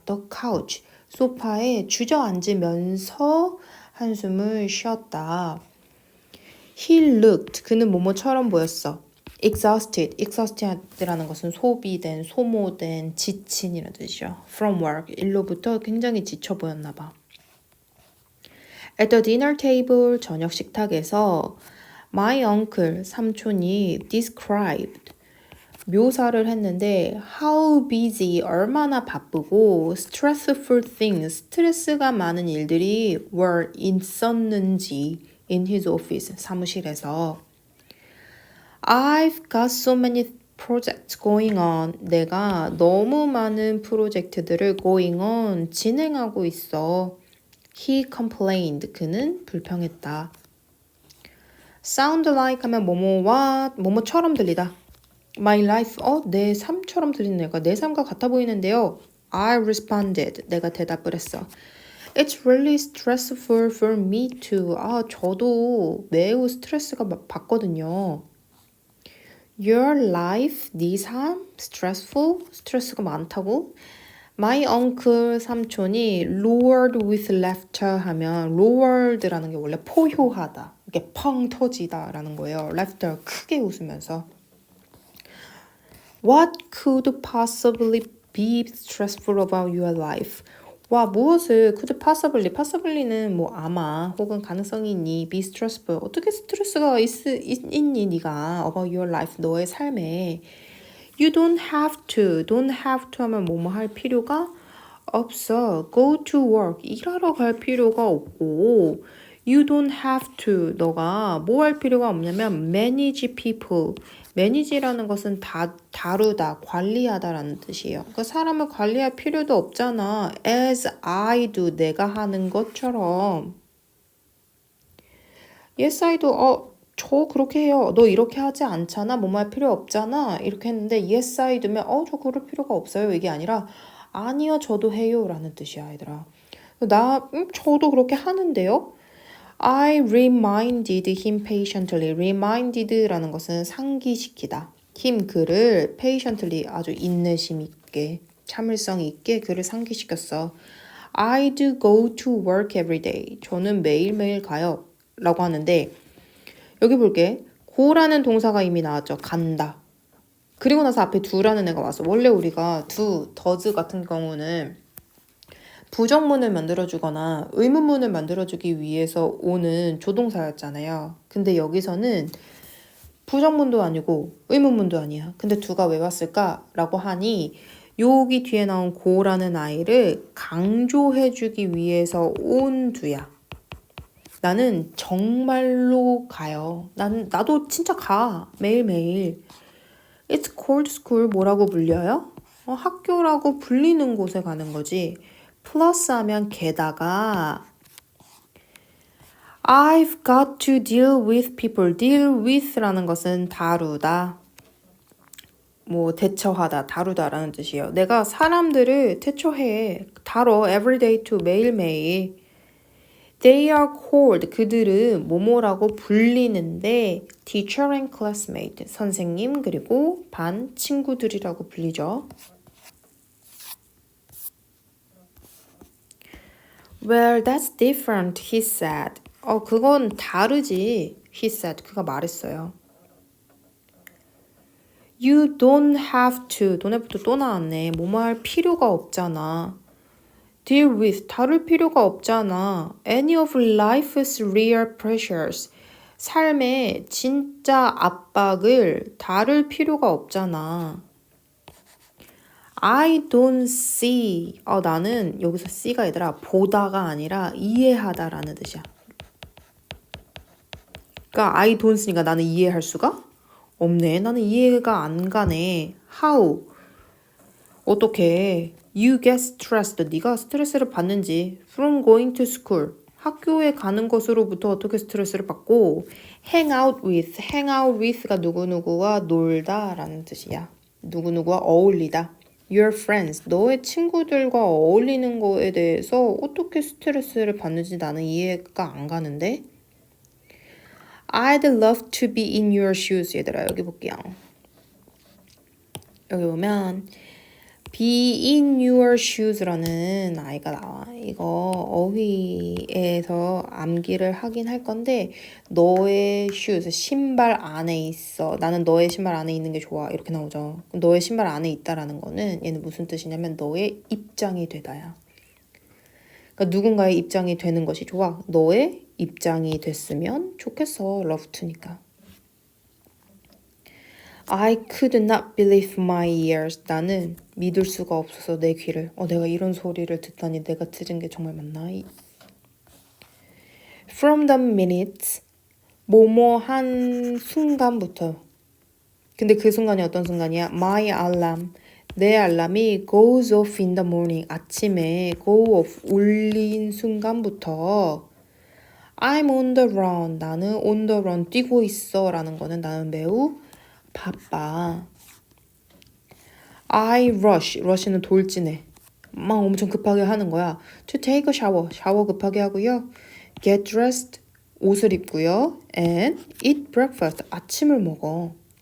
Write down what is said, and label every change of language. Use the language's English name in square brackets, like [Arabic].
[English] The couch, [Korean] 소파에 주저앉으면서 한숨을 쉬었다. [English] He looked, [Korean] 그는 뭐뭐처럼 보였어. exhausted라는 것은 소비된, 소모된, 지친이라는 뜻이죠. [English] From work, [Korean] 일로부터 굉장히 지쳐 보였나 봐. [English] At the dinner table, [Korean] 저녁 식탁에서 [English] my uncle, [Korean] 삼촌이 [English] described, [Korean] 묘사를 했는데 [English] how busy, [Korean] 얼마나 바쁘고 [English] stressful things, [Korean] 스트레스가 많은 일들이 [English] were [Korean] 있었는지 [English] in his office, [Korean] 사무실에서. [English] I've got so many projects going on. [Korean] 내가 너무 많은 프로젝트들을 [English] going on, [Korean] 진행하고 있어. [English] He complained. [Korean] 그는 불평했다. [English] Sound like [Korean] 하면 뭐뭐와 뭐뭐처럼 들리다. [English] My life, [Korean] 내 삶처럼 들리는 애가 내 삶과 같아 보이는데요. [English] I responded. [Korean] 내가 대답을 했어. [English] It's really stressful for me too. [Korean] 저도 매우 스트레스가 받거든요. [English] Your life, [Korean] 네 삶, stressful, 스트레스가 많다고? [English] My uncle, [Korean] 삼촌이 [English] roared with laughter [Korean] 하면 roared라는 게 원래 포효하다, 이게 펑 터지다 라는 거예요. laughter, 크게 웃으면서. [English] What could possibly be stressful about your life? [Korean] 무엇을 [English] could possibly [Korean] 는 뭐 아마 혹은 가능성이 있니, [English] be stressful, [Korean] 어떻게 스트레스가 있니 네가 [English] about your life, [Korean] 너의 삶에. [English] You don't have to [Korean] 하면 뭐뭐 할 필요가 없어. [English] Go to work, [Korean] 일하러 갈 필요가 없고, [English] you don't have to, [Korean] 너가 뭐 할 필요가 없냐면 [English] manage people, [Korean] manage라는 것은 다루다, 관리하다라는 뜻이에요. 그러니까 사람을 관리할 필요도 없잖아. [English] As I do, [Korean] 내가 하는 것처럼. [English] Yes, I do. [Korean] 저 그렇게 해요. 너 이렇게 하지 않잖아. 뭐뭐 할 필요 없잖아. 이렇게 했는데 [English] yes, I do [Korean] 면 저 그럴 필요가 없어요. 이게 아니라 아니요, 저도 해요 라는 뜻이야, 얘들아. 저도 그렇게 하는데요. [English] I reminded him patiently. [Korean] reminded라는 것은 상기시키다. him, 그를 patiently, 아주 인내심 있게, 참을성 있게 그를 상기시켰어. [English] I'd go to work every day. [Korean] 저는 매일매일 가요. 라고 하는데 여기 볼게. go라는 동사가 이미 나왔죠. 간다. 그리고 나서 앞에 do라는 애가 왔어. 원래 우리가 does 같은 경우는 부정문을 만들어주거나 의문문을 만들어주기 위해서 오는 조동사였잖아요. 근데 여기서는 부정문도 아니고 의문문도 아니야. 근데 do가 왜 왔을까? 라고 하니 여기 뒤에 나온 go라는 아이를 강조해주기 위해서 온 do야. 나는 정말로 가요. 나도 진짜 가. 매일매일. [English] It's called school. [Korean] 뭐라고 불려요? 학교라고 불리는 곳에 가는 거지. 플러스 하면 게다가 [English] I've got to deal with people. [Korean] deal with라는 것은 다루다. 뭐 대처하다, 다루다라는 뜻이에요. 내가 사람들을 대처해, 다뤄, [English] everyday to [Korean] 매일매일. [English] They are called, [Korean] 그들은 뭐뭐라고 불리는데 [English] teacher and classmate, [Korean] 선생님 그리고 반 친구들이라고 불리죠. [English] Well, that's different, he said. [Korean] 그건 다르지, [English] he said. [Korean] 그가 말했어요. [English] You don't have to, [Korean] 너네부터 또 나왔네. 뭐뭐 할 필요가 없잖아. Deal with, 다룰 필요가 없잖아. [English] Any of life's real pressures. [Korean] 삶의 진짜 압박을 다룰 필요가 없잖아. [English] I don't see. [Korean] 나는 여기서 see가 아니라 보다가 아니라 이해하다라는 뜻이야. 그러니까 [English] I don't see [Korean] 니까 나는 이해할 수가 없네. 나는 이해가 안 가네. [English] How? [Korean] 어떻게? [English] You get stressed. [Korean] 네가 스트레스를 받는지. [English] From going to school. [Korean] 학교에 가는 것으로부터 어떻게 스트레스를 받고. [English] Hang out with. hang out with [Korean] 가 누구누구와 놀다라는 뜻이야. 누구누구와 어울리다. [English] Your friends. [Korean] 너의 친구들과 어울리는 거에 대해서 어떻게 스트레스를 받는지 나는 이해가 안 가는데. [English] I'd love to be in your shoes. [Korean] 얘들아 여기 볼게요. 여기 보면 [English] be in your shoes [Korean] 라는 아이가 나와. 이거 어휘에서 암기를 하긴 할 건데 너의 shoes, 신발 안에 있어. 나는 너의 신발 안에 있는 게 좋아. 이렇게 나오죠. 너의 신발 안에 있다라는 거는 얘는 무슨 뜻이냐면 너의 입장이 되다야. 그러니까 누군가의 입장이 되는 것이 좋아. 너의 입장이 됐으면 좋겠어. [English] love to [Korean] 니까. [English] I could not believe my ears. [Korean] 나는 믿을 수가 없어서 내 귀를. 내가 이런 소리를 듣다니 내가 들은 게 정말 맞나? [English] From the minute, [Korean] 뭐뭐 한 순간부터. 근데 그 순간이 어떤 순간이야? [English] My alarm. [Korean] 내 알람이 [English] goes off in the morning. [Korean] 아침에 [English] go off [Korean] 울린 순간부터 [English] I'm on the run. [Korean] 나는 [English] on the run [Korean] 뛰고 있어 라는 거는 나는 매우 바빠. [English] I rush. [Korean] rush는 돌진해. 막 엄청 급하게 하는 거야. [English] To take a shower. [Korean] 샤워 급하게 하고요. [English] Get dressed. [Korean] 옷을 입고요. [English] And eat breakfast. [Korean] 아침을 먹어.